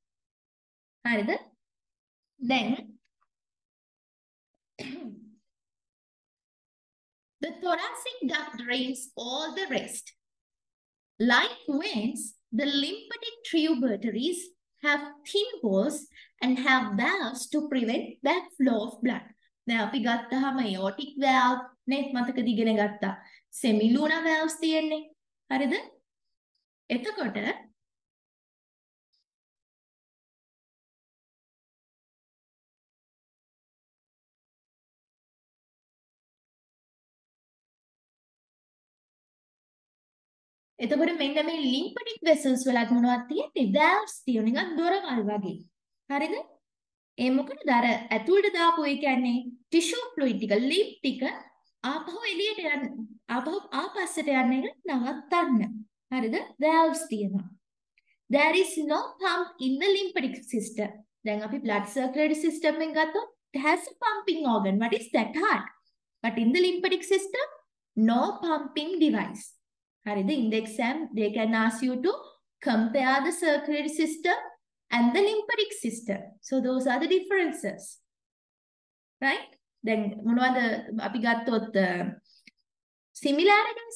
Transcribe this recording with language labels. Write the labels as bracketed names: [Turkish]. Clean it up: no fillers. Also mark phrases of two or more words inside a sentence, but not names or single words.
[English] Then the thoracic duct drains all the rest. Like veins, the lymphatic tributaries have thin walls and have valves to prevent backflow of blood. Now, [Sinhala] අපි ගත්තාම [English] aortic valve [Sinhala] නේ මතකද ඉගෙන ගත්තා. [English] semilunar valves [Sinhala] තියෙන්නේ. හරිද? එතකොට එතකොට මෙන්න මේ [English] lymphatic vessels [Sinhala] වලත් මොනවද තියෙන්නේ? valves තියෙන නිකන් දොරවල් වගේ. හරිද? ඒ මොකටද? අර ඇතුළට දාපු ඒ කියන්නේ [English] tissue fluid [Sinhala] ටික lymph ටික ආපහු එළියට යන්න ආපහු ආපස්සට යන්න එක නවත්තන්න. හරිද? valves තියෙනවා. [English] There is no pump in the lymphatic system. [Sinhala] දැන් අපි [English] blood circulatory system [Sinhala] එකෙන් ගත්තොත් [English] it has a pumping organ. What is that? Heart. But in the lymphatic system, no pumping device. In the exam, they can ask you to compare the circulatory system and the lymphatic system. So those are the differences. Right? Then, similarities.